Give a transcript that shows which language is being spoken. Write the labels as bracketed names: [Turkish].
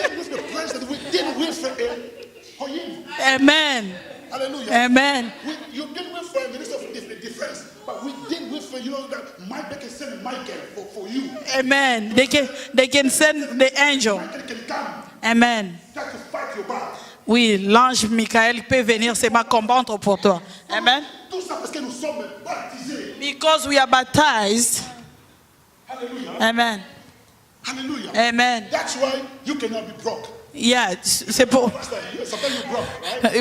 [English] With the president, we didn't wait for him. Amen. Hallelujah. Amen. You didn't wait for a minister of defense, but we didn't wait for that Michael can send Michael for you. Amen. They can send the angel. Michael can come. Amen. Try to fight your battle. [French] Oui, l'ange Michael peut venir se combattre pour toi. [English] Amen. [French] Tout ça parce que nous sommes baptisés. [English] Because we are baptized. Hallelujah. Amen. Hallelujah. Amen. That's why you cannot be broke. [French] Yeah, c'est pour. [English] Sometimes you broke, right?